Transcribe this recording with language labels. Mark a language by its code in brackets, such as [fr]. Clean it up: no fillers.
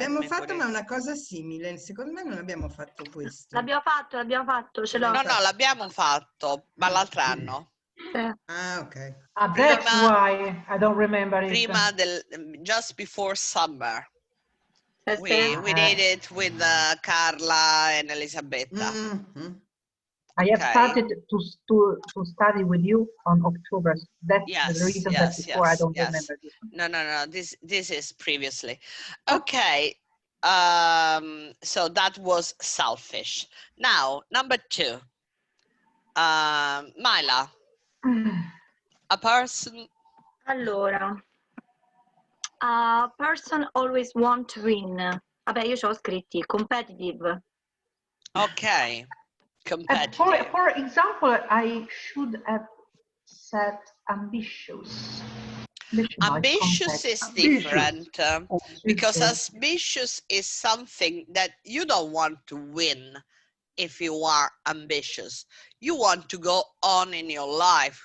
[it] abbiamo fatto ma una cosa simile, secondo me non abbiamo fatto questo. L'abbiamo fatto, ce l'ho. No, l'abbiamo fatto, ma l'altro anno. Ah, ok. [en] That's why I don't remember it. [it] Prima [en] just before summer. We did it with Carla and Elisabetta. I have started to study with you on October. That's the reason that before I don't remember this. No. This is previously. Okay. So that was selfish. Now, number two. Maila. A person. [it] Allora. [en] A person always want to win. [it] Vabbè, io ci ho scritti competitive. [en] Ok. Competitive. For example, I should have said ambitious. Ambitious is different because ambitious is something that you don't want to win. If you are ambitious, you want to go on in your life.